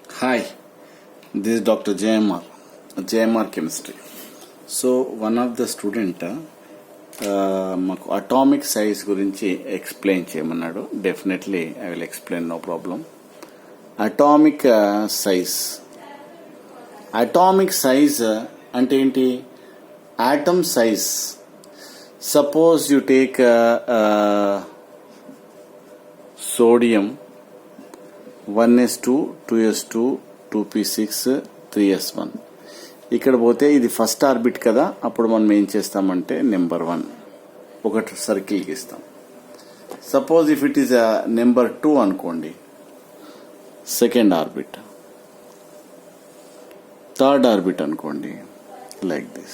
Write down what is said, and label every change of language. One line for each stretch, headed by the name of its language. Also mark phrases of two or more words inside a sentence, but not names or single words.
English: Hi, this is Dr. JMR Chemistry. So one of the student
Telugu: మాకు
English: atomic size
Telugu: గురించి ఎక్స్ప్లెయిన్ చేయమన్నాడు.
English: definitely I will explain, no problem. atomic size
Telugu: అంటే ఏంటి?
English: atom size. suppose you take sodium 1s2 2s2 2p6 3s1.
Telugu: ఇక్కడ పోతే ఇది
English: first orbit
Telugu: కదా, అప్పుడు మనం ఏం చేస్తామంటే నెంబర్ 1 ఒకటి సర్కిల్ గీస్తాం.
English: suppose if it is number 2
Telugu: అనుకోండి,
English: second orbit, third orbit
Telugu: అనుకోండి,
English: like this.